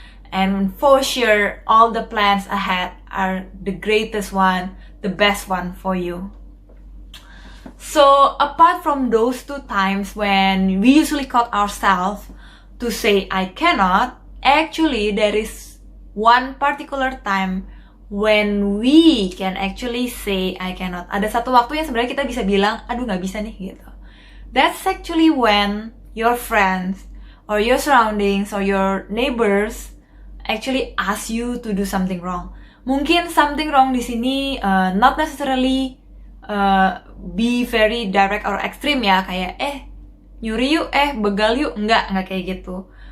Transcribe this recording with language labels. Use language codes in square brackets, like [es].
[en] And for sure, all the plans ahead are the greatest one, the best one for you. So apart from those two times when we usually caught ourselves to say I cannot, actually there is one particular time when we can actually say I cannot. [id] Ada satu waktu yang sebenarnya kita bisa bilang, aduh nggak bisa nih gitu. [en] That's actually when your friends or your surroundings or your neighbors actually ask you to do something wrong. [id] Mungkin something wrong di sini [en] not necessarily be very direct or extreme [id] ya, kayak nyuri yuk, begal yuk, enggak kayak gitu.